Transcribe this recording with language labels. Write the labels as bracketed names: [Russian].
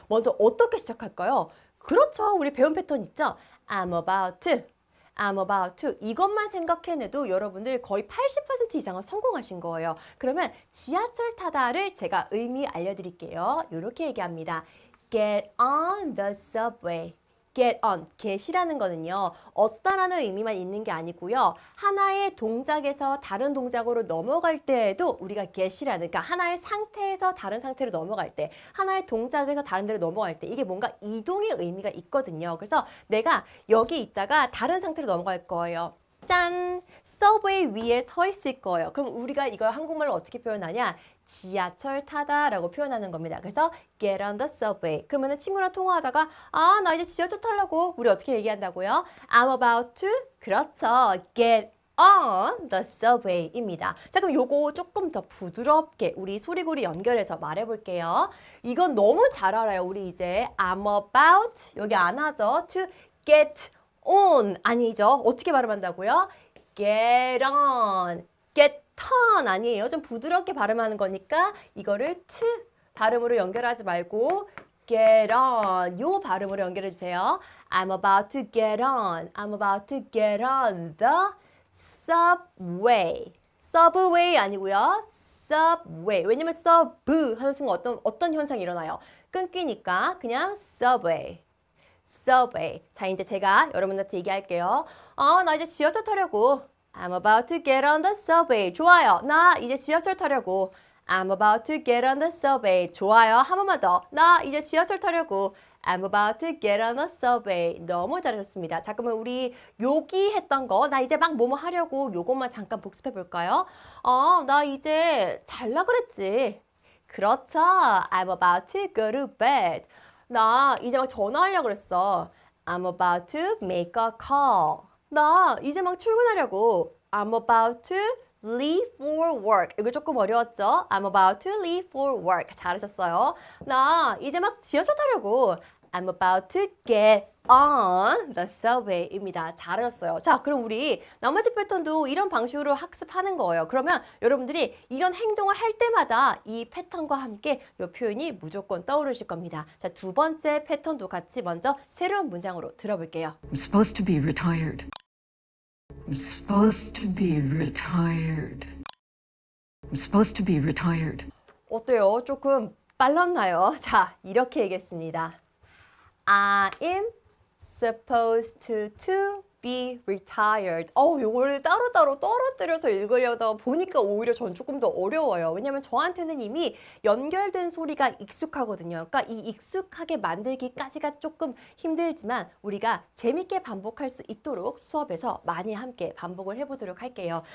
[Korean] 먼저 어떻게 시작할까요? [English] 그렇죠. 우리 배운 패턴 있죠? I'm about to. I'm about to. [Korean] 이것만 생각해내도 여러분들 거의 80% 이상은 성공하신 거예요. 그러면 지하철 타다를 제가 의미 알려드릴게요. [English] 이렇게 얘기합니다. Get on the subway. [Korean] get on, get이라는 거는요. 얻다라는 의미만 있는 게 아니고요. 하나의 동작에서 다른 동작으로 넘어갈 때에도 우리가 get이라는, 그러니까 하나의 상태에서 다른 상태로 넘어갈 때, 하나의 동작에서 다른 데로 넘어갈 때 이게 뭔가 이동의 의미가 있거든요. 그래서 내가 여기 있다가 다른 상태로 넘어갈 거예요. 짠! 서브웨이 위에 서 있을 거예요. 그럼 우리가 이걸 한국말로 어떻게 표현하냐? 지하철 타다라고 표현하는 겁니다. [English] 그래서 get on the subway. [Korean] 그러면 친구랑 통화하다가 아, 나 이제 지하철 타려고. 우리 어떻게 얘기한다고요? [English] I'm about to. 그렇죠. get on the subway입니다. [Korean] 자, 그럼 요거 조금 더 부드럽게 우리 소리고리 연결해서 말해볼게요. 이건 너무 잘 알아요. 우리 이제 I'm about 여기 안 하죠. [English] to get on 아니죠. [Korean] 어떻게 발음한다고요? [English] get on, get on 아니에요. [Korean] 좀 부드럽게 발음하는 거니까 이거를 t 발음으로 연결하지 말고 get on 요 발음으로 연결해 주세요. [English] I'm about to get on. I'm about to get on the subway. subway 아니고요. subway. [Korean] 왜냐면 sub 하는 순간 어떤 현상이 일어나요? 끊기니까 그냥 subway. [English] subway. [Korean] 자, 이제 제가 여러분한테 얘기할게요. 나 이제 지하철 타려고. [English] I'm about to get on the subway. [Korean] 좋아요. 나 이제 지하철 타려고. [English] I'm about to get on the subway. [Korean] 좋아요. 한 번만 더. 나 이제 지하철 타려고. [English] I'm about to get on the subway. [Korean] 너무 잘하셨습니다. 자, 그러면 우리 여기 했던 거, 나 이제 막 뭐뭐 하려고 요것만 잠깐 복습해 볼까요? 나 이제 잘라 그랬지. 그렇죠. [English] I'm about to go to bed. [Korean] 나 이제 막 전화하려고 그랬어. [English] I'm about to make a call. 나 이제 막 출근하려고. I'm about to leave for work. [Korean] 이거 조금 어려웠죠? [English] I'm about to leave for work. [Korean] 잘하셨어요. 나 이제 막 지하철 타려고. [English] I'm about to get on the subway입니다. [Korean] 잘하셨어요. 자, 그럼 우리 나머지 패턴도 이런 방식으로 학습하는 거예요. 그러면 여러분들이 이런 행동을 할 때마다 이 패턴과 함께 이 표현이 무조건 떠오르실 겁니다. 자, 두 번째 패턴도 같이 먼저 새로운 문장으로 들어볼게요. [English] I'm supposed to be retired. I'm supposed to be retired. I'm supposed to be retired. [Korean] 어때요? 조금 빨랐나요? 자, 이렇게 얘기했습니다. [English] I'm supposed to be retired. [Korean] 요거를 따로따로 떨어뜨려서 읽으려다 보니까 오히려 전 조금 더 어려워요. 왜냐면 저한테는 이미 연결된 소리가 익숙하거든요. 그러니까 이 익숙하게 만들기까지가 조금 힘들지만 우리가 재밌게 반복할 수 있도록 수업에서 많이 함께 반복을 해보도록 할게요.